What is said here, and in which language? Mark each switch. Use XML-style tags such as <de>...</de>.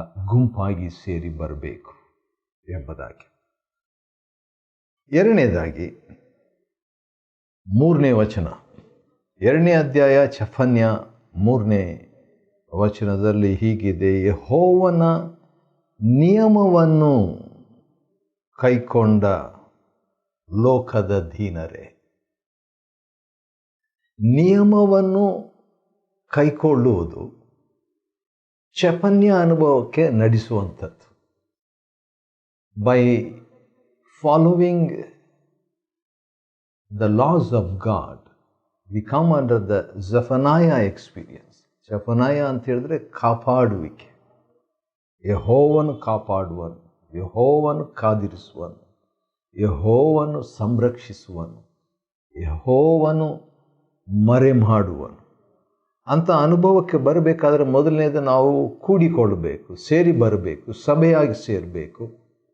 <kn>ಗುಂಪಾಗಿ ಸೇರಿ ಬರಬೇಕು ಎಂಬುದಾಗಿ. ಎರಡನೇದಾಗಿ 3ನೇ ವಚನ, 2ನೇ ಅಧ್ಯಾಯ ಚೆಫನ್ಯ 3ನೇ ವಚನದಲ್ಲಿ ಹೀಗಿದೆ: ಯೆಹೋವನ ನಿಯಮವನ್ನು ಕೈಕೊಂಡ ಲೋಕದ ದೀನರೇ. ನಿಯಮವನ್ನು ಕೈಕೊಳ್ಳುವುದು ಚೆಫನ್ಯ ಅನುಭವಕ್ಕೆ ನಡೆಸುವಂಥದ್ದು.</kn> <en>By following the laws of God, we come under the Zephaniah experience.</en> <kn>Zephaniah ಅಂತ ಹೇಳಿದ್ರೆ ಕಾಪಾಡುವಿಕೆ. ಯೆಹೋವನು ಕಾಪಾಡುವನು, ಯೆಹೋವನು ಕಾದಿರಿಸುವನು, ಯೆಹೋವನು ಸಂರಕ್ಷಿಸುವನು, ಯೆಹೋವನು ಮರೆ ಮಾಡುವನು ಅಂತ ಅನುಭವಕ್ಕೆ ಬರಬೇಕಾದ್ರೆ ಮೊದಲನೇದು ನಾವು ಕೂಡಿಕೊಳ್ಳಬೇಕು, ಸೇರಿ ಬರಬೇಕು, ಸಭೆಯಾಗಿ ಸೇರಬೇಕು.</kn>